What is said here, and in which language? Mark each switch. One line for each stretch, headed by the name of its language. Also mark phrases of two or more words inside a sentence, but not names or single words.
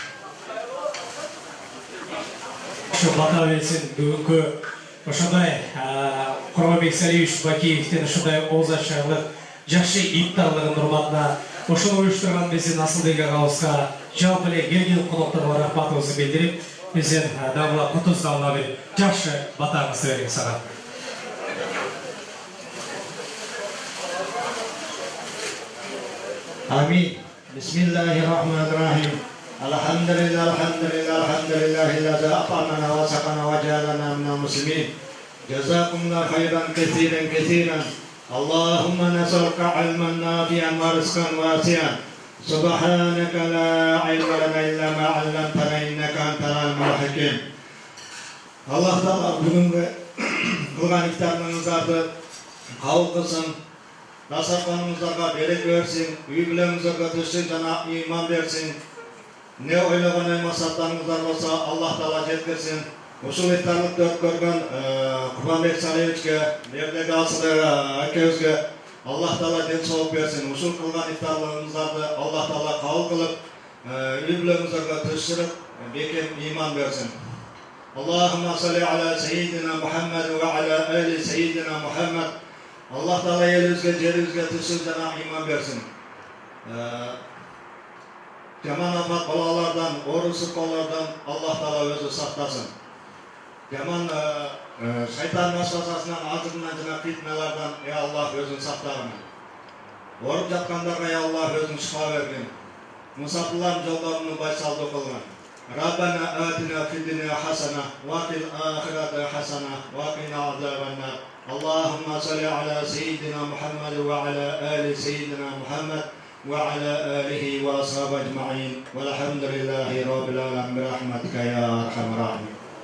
Kyrgyz: Ошо бата берсин бүгүнкү ошондой Курманбек Салиевич Бакиевдин ошондой ооз ачарлык жакшы иптарлыгынын урматына ошону уюштурган биздин Асылбек агабызга жалпы эле келген конокторго рахматыбызды билдирип, бизден дагы кутуздалма бир жакшы батаңызды бериң сага. Амин.
Arabic: بسم الله الرحمن الرحيم. الحمد لله الذي أطعمنا وسقانا وجعلنا من المسلمين. جزاكم الله خيرا كثيرا. اللهم نسألك علما نافعا ورزقا واسعا. سبحانك لا علم لنا إلا ما علمتنا إنك أنت العليم الحكيم.
Kyrgyz: Allah Taala бүгүнкү кылган ифтарыңыздарды кабыл кылсын. Дастарханыңыздарға берек берсин, үй-бүлөңүзгө түшүн жана ыйман берсин. Не ойлогон максаттарыңыздар болсо Аллах Таала жеткирсин. Ушул ифтарлыкты өткөргөн Курманбек Салиевичке, Мевлеге Асылбек акебизге Аллах Таала ден соолук берсин. Ушул кылган ифтарлыгыңыздарды Аллах Таала кабыл кылып, үй-бүлөңүзгө түшүрүп, бекем ыйман берсин.
Arabic: اللهم صل على سيدنا محمد وعلى آل سيدنا محمد.
Kyrgyz: Аллах Таала элибизге, жерибизге түшсүн жана ыйман берсин. Жаман апат балалардан, орусук колдордон Аллах Таала өзү сакласын. Жаман шейтан васвасасынан, азынан жана фитнелерден
Arabic: يا الله
Kyrgyz: өзүң сакларын. Ооруп жаткандарга
Arabic: يا الله
Kyrgyz: өзүң шыпа бергин. Мусапирлердин жолдорун байсалдуу кылгын.
Arabic: ربنا آتنا في الدنيا حسنة وفي الآخرة حسنة وقنا عذاب النار. اللهم صل على سيدنا محمد وعلى آل سيدنا محمد وعلى آله وأصحابه أجمعين والحمد لله رب العالمين برحمتك يا أرحم الراحمين.